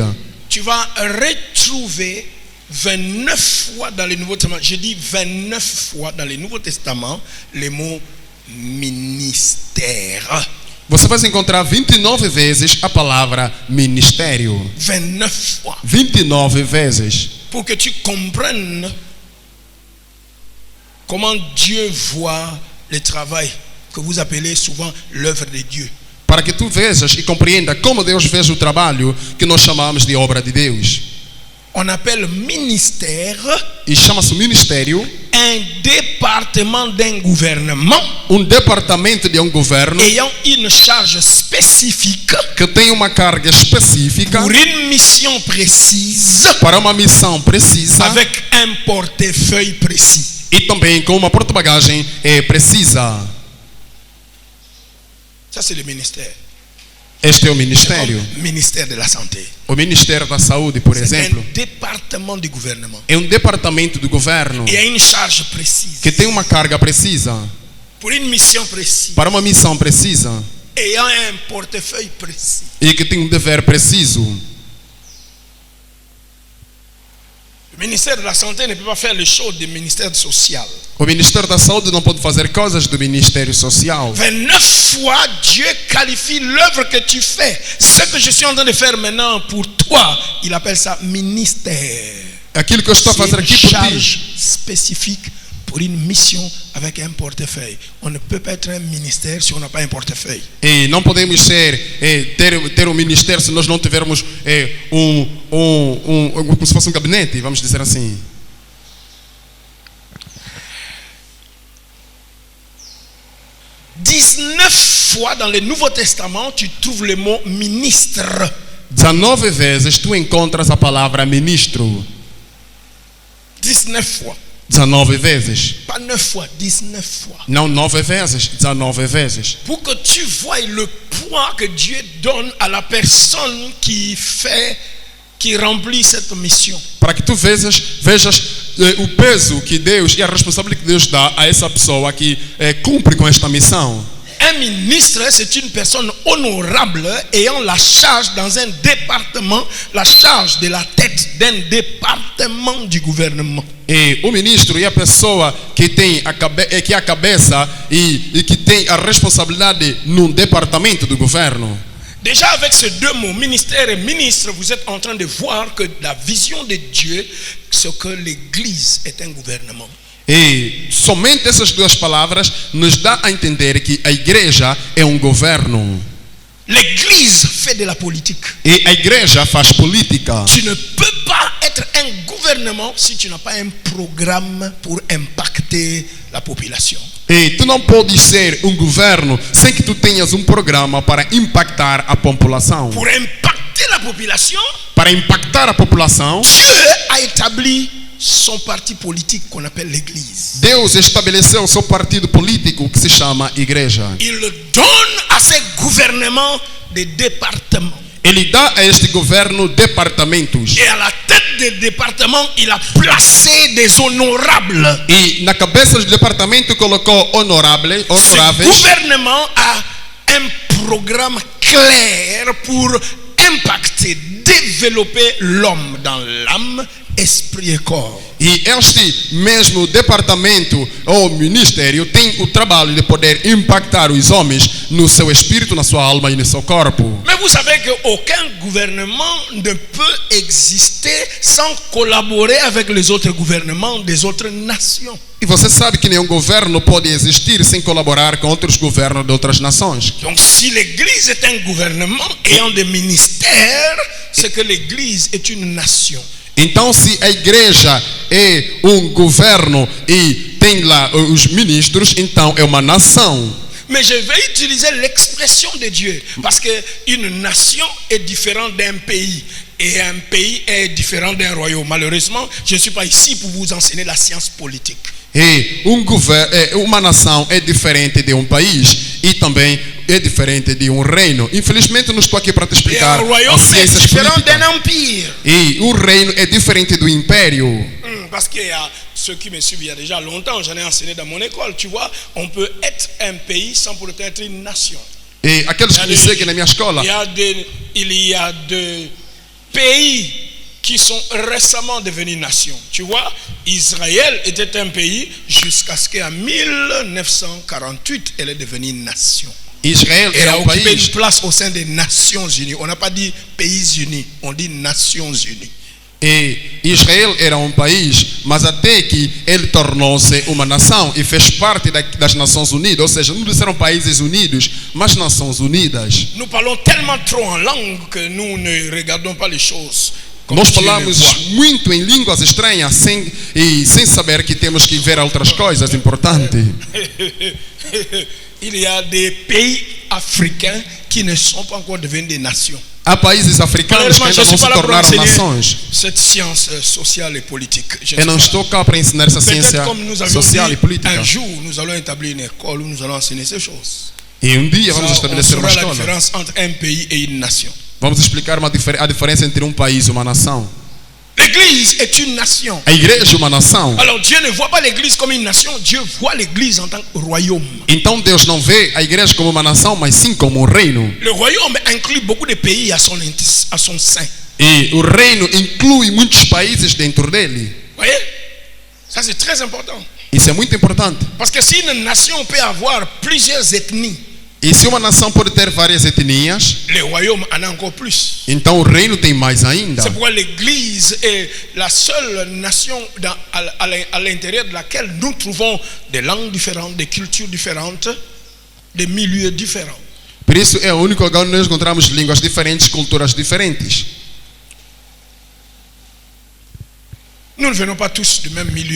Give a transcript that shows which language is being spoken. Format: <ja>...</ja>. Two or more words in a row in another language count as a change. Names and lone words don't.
<fr>Tu vas retrouver 29 fois dans le Nouveau Testament, je dis 29 fois dans le Nouveau Testament, le mot ministère.</fr> <pt>Você vai encontrar 29 vezes a palavra ministério.</pt> <fr>29 fois.</fr> <pt>29 vezes.</pt> <fr>Pour que tu comprennes comment Dieu voit le travail que vous appelez souvent l'œuvre de Dieu.</fr> <pt>Para que tu vejas e compreenda como Deus vê o trabalho que nós chamamos de obra de Deus.</pt> <fr>On appelle ministère</fr> <pt>E chama-se ministério</pt> <fr>un département d'un gouvernement</fr> <pt>departamento de governo</pt> <fr>ayant une charge spécifique</fr> <pt>que tem uma carga específica</pt> <fr>pour une mission précise</fr> <pt>para uma missão precisa</pt> <fr>avec un portefeuille précis.</fr> <pt>e também com uma porta-bagagem precisa.</pt> <fr>Ça c'est le ministère.</fr> <pt>Este é o ministério.</pt> <fr>Comme ministère de la santé.</fr> <pt>O Ministério da Saúde, por</pt> <fr>C'est</fr> <pt>exemplo,</pt> <fr>un département du gouvernement.</fr> <pt>é departamento do governo</pt> <fr>Il y a une charge précise</fr> <pt>que tem uma carga precisa</pt> <fr>pour une mission précise</fr> <pt>para uma missão precisa</pt> <fr>ayant un portefeuille précis.</fr> <pt>e que tem dever preciso.</pt> <fr>Le ministère de la santé ne peut pas faire les choses du ministère social.</fr> <pt>O Ministério da Saúde não pode fazer coisas do Ministério Social.</pt> <fr>29 fois Dieu qualifie l'œuvre que tu fais. Ce que je suis en train de faire maintenant pour toi, il appelle ça ministère.</fr> <pt>Aquilo que eu estou a fazer</pt> <fr>C'est</fr> <pt>aqui</pt> <fr>une</fr> <pt>por</pt> <fr>charge</fr> <pt>ti</pt> <fr>spécifique pour une mission avec un portefeuille. On ne peut pas être un ministère si on n'a pas un portefeuille.</fr> <pt>e não podemos ter um ministério se nós não tivermos como se fosse um gabinete, vamos dizer assim.</pt> <fr>Fois dans le Nouveau Testament, tu trouves le mot ministre.</fr> <pt>19 vezes tu encontras a palavra ministro.</pt> <fr>19 fois.</fr> <pt>19 vezes.</pt> <fr>Pas 9 fois, 19 fois.</fr> <pt>Não 9 vezes, 19 vezes.</pt> <fr>Pour que tu vois le poids que Dieu donne à la personne qui remplit cette mission.</fr> <pt>Para que tu vejas o peso que Deus e a responsabilidade que Deus dá a essa pessoa que cumpre com esta missão.</pt> <fr>Un ministre, c'est une personne honorable ayant la charge dans un département, la charge de la tête d'un département du gouvernement.</fr> <pt>E o ministro é a pessoa que tem que é a cabeça e que tem a responsabilidade num departamento do governo.</pt> <fr>Déjà avec ces deux mots, ministère et ministre, vous êtes en train de voir que la vision de Dieu, c'est que l'Église est un gouvernement.</fr> <pt>E somente essas duas palavras nos dá a entender que a igreja é um governo.</pt> <fr>L'église fait de la politique.</fr> <pt>E a igreja faz política.</pt> <fr>Tu ne peux pas être un gouvernement si tu n'as pas un programme pour impacter la population.</fr> <pt>E tu não podes ser um governo sem que tu tenhas um programa para impactar a população.</pt> <fr>Pour impacter la population,</fr> <pt>Para impactar a população,</pt> <fr>Dieu a établi son parti politique qu'on appelle l'église.</fr> <pt>Deus estabeleceu o seu partido político que se chama igreja.</pt> <fr>Il donne à ces gouvernements des départements.</fr> <pt>Ele dá a este governo departamentos.</pt> <fr>Et à la tête des départements, il a placé des honorables.</fr> <pt>E na cabeça do departamento colocou</pt> <fr>Ce</fr> <pt>honoráveis.</pt> <fr>gouvernement a un programme clair pour impacter, développer l'homme dans l'âme, esprit et corps.</fr> <pt>E este mesmo departamento ou ministério tem o trabalho de poder impactar os homens no seu espírito, na sua alma e no seu corpo.</pt> <fr>Mais vous savez qu'aucun gouvernement ne peut exister sans collaborer avec les autres gouvernements des autres nations.</fr> <pt>E você sabe que nenhum governo pode existir sem colaborar com outros governos de outras nações.</pt> <fr>Donc si l'Église est un gouvernement ayant des ministères, c'est que l'Église est une nation.</fr> <pt>Então, se a igreja é um governo e tem lá os ministros, então é uma nação.</pt> <fr>Mais je vais utiliser l'expression de Dieu parce qu'une nation est différente d'un pays et un pays est différent d'un royaume. Malheureusement, je ne suis pas ici pour vous enseigner la science politique.</fr> <pt>E uma nação é diferente de um país e também é diferente de um reino. Infelizmente, não estou aqui para te</pt> <fr>Et</fr> <pt>explicar</pt> <fr>un royaume</fr> <pt>as</pt> <fr>est</fr> <pt>ciências</pt> <fr>différent</fr> <pt>políticas.</pt> <fr>d'un empire.</fr> <pt>E o reino é diferente do império.</pt> <fr>Parce qu'il y a ceux qui me suivent il y a déjà longtemps, j'en ai enseigné dans mon école. Tu vois, on peut être un pays sans pour autant être une nation.</fr> <pt>E aqueles que me seguem na minha escola,</pt> <fr>Il y a des pays qui sont récemment devenus nations. Tu vois, Israël était un pays jusqu'à ce qu'en 1948, elle est devenue nation.</fr> <pt>Israel</pt> <fr>Elle</fr> <pt>era</pt> <fr>a</fr> <pt>um</pt> <fr>occupé</fr> <pt>país.</pt> <fr>une place au sein des Nations Unies. On n'a pas dit pays unis, on dit Nations Unies.</fr> <pt>E Israel era um país, mas até que ele tornou-se uma nação e fez parte das Nações Unidas, ou seja, não disseram países unidos, mas Nações Unidas.</pt> <fr>Nous parlons tellement trop en langue que nous ne regardons pas les choses comme</fr> <pt>Nós</pt> <fr>Dieu les</fr> <pt>falamos</pt> <fr>voit.</fr> <pt>muito em línguas estranhas sem saber que temos que ver outras coisas importantes.</pt> <fr>Il y a des pays africains qui ne sont pas encore devenus des nations.</fr> <pt>Há países africanos que</pt> <fr>Malheureusement, je</fr> <pt>ainda</pt> <fr>ne</fr> <pt>não</pt> <fr>suis pas</fr> <pt>se</pt> <fr>là pour</fr> <pt>tornaram</pt> <fr>enseigner</fr> <pt>nações.</pt> <fr>cette science sociale et politique. Je ne</fr> <pt>Eu não</pt> <fr>suis pas</fr> <pt>estou cá para ensinar essa</pt> <fr>là.</fr> <pt>ciência</pt> <fr>Peut-être comme nous avions</fr> <pt>social e</pt> <fr>dit,</fr> <pt>política.</pt> <fr>un jour nous allons établir une école où nous allons enseigner ces choses.</fr> <pt>E dia vamos</pt> <fr>Ça, on</fr> <pt>estabelecer uma</pt> <fr>saura la</fr> <pt>escola.</pt> <fr>différence entre un pays et une nation.</fr> <pt>Vamos explicar a diferença entre um país e uma nação.</pt> <fr>L'église est une nation.</fr> <pt>A igreja é uma nação.</pt> <fr>Alors Dieu ne voit pas l'église comme une nation, Dieu voit l'église en tant que royaume.</fr> <pt>Então Deus não vê a igreja como uma nação, mas sim como um reino.</pt> <fr>Le royaume inclut beaucoup de pays à son sein.</fr> <pt>E o reino inclui muitos países dentro dele.</pt> <fr>Voyez? Ça c'est très important.</fr> <pt>Isso é muito importante.</pt> <fr>Parce que si une nation peut avoir plusieurs ethnies,</fr> <pt>E se uma nação pode ter várias etnias,</pt> <fr>le royaume en a encore plus.</fr> <pt>então o reino tem mais ainda.</pt> <fr>C'est pourquoi l'église est la seule nation à l'intérieur de laquelle nous trouvons des langues différentes, des cultures différentes, des milieux différents.</fr> <pt>Por isso é o único lugar onde nós encontramos línguas diferentes, culturas diferentes.</pt> <fr>Nous ne venons pas tous du même milieu.</fr>